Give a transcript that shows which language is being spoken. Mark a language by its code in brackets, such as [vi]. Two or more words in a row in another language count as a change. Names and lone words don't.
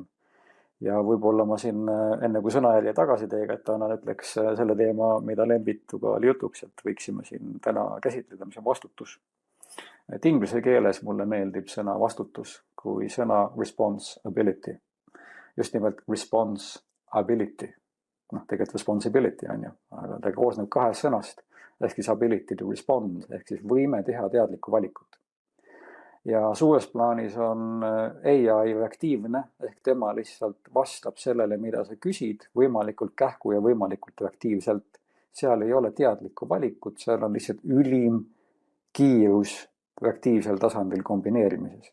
[et] Ja võib-olla ma siin enne kui sõnajälje tagasi teiega, et annan ütleks selle teema, mida Lembituga oli jutuks, et võiksime siin täna käsitleda, mis on vastutus. Et inglise keeles mulle meeldib sõna vastutus kui sõna responsibility. Just nimelt responsibility. Tegelikult responsibility on ju, aga ta koosneb 2 sõnast, ehk siis [en] ability to respond, [et] ehk siis võime teha teadlikku valikut. Ja suures plaanis on AI reaktiivne, ehk tema lihtsalt vastab sellele, mida sa küsid, võimalikult kähku ja võimalikult reaktiivselt. Seal ei ole teadlikku valikut, seal on lihtsalt ülim kiirus reaktiivsel tasandil kombineerimises.